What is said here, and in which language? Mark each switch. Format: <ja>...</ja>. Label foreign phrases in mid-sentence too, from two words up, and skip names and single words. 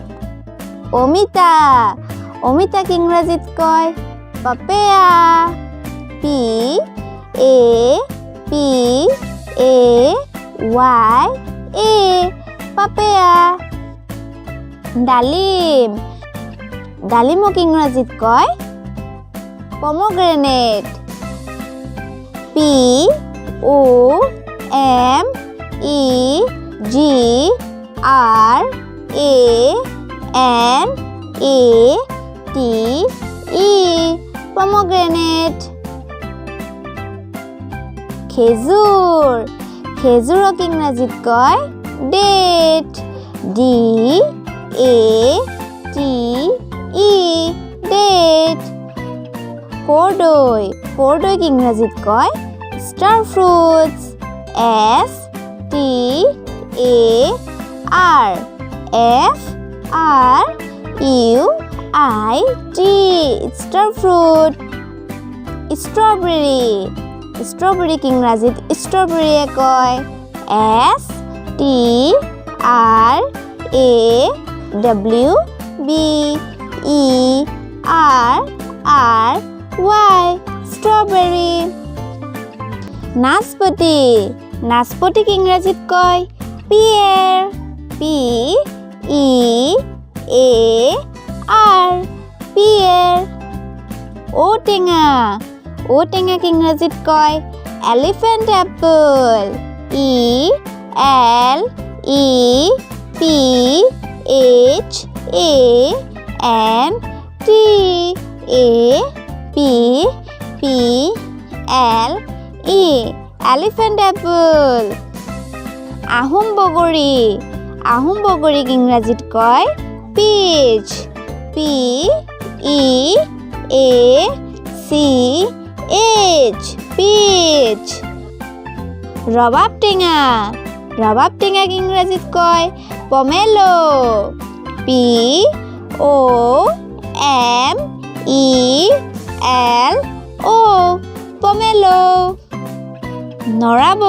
<as>অমিতাক ইংৰাজীত কয়</as> <en>papaya P A P A Y A papaya</en> <as>ডালিমক ইংৰাজীত কয়</as> <en>pomegranate P O M E G R A N A T E pomegranate</en> <as>খেজুৰক ইংৰাজীত কয়</as> <en>date D A T E date</en> <as>কৰ্দৈক ইংৰাজীত কয়</as> <en>star fruits S T A R F R U I T star fruit strawberryক ইংৰাজীত strawberry কয় S T R A W B E R R Y strawberry</en> <as>নাচপতিক ইংৰাজীত কয়</as> <en>pear P E A R pear</en> <as>ঔটেঙা ঔটেঙাক ইংৰাজীত কয়</as> <en>elephant apple E L E P H A N T A P P L E elephant apple</en> <as>আহোম বগৰীক ইংৰাজীত</as> <en>কয় peach P E A C H peach</en> <as>ৰবাব টেঙাক ইংৰাজীত কয়</as> <en>pomelo P O M E L O pomelo নৰা</en>